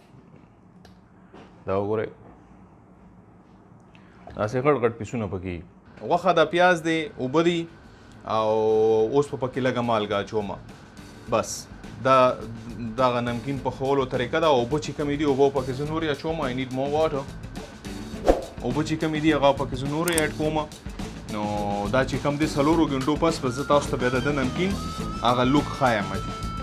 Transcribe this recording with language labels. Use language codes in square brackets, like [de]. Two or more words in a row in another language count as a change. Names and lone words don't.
[ps] وګورئ داسې غټ غټ پیسونه پکې غوښه د پیاز دی اوبه دي او اوس په پکې لږه مالګه اچومه بس دا دغه نمکین پخولو طریقه ده اوبه چې کومې دي اوبه پکې زه نورې اچوم [en] I need more water [ps] اوبه چې کومې دي هغه پکې زه نورې اډ کوم نو دا چې کوم دی څلورو ګنټو پس به زه تاسو ته بیا د نمکین هغه لوک ښایم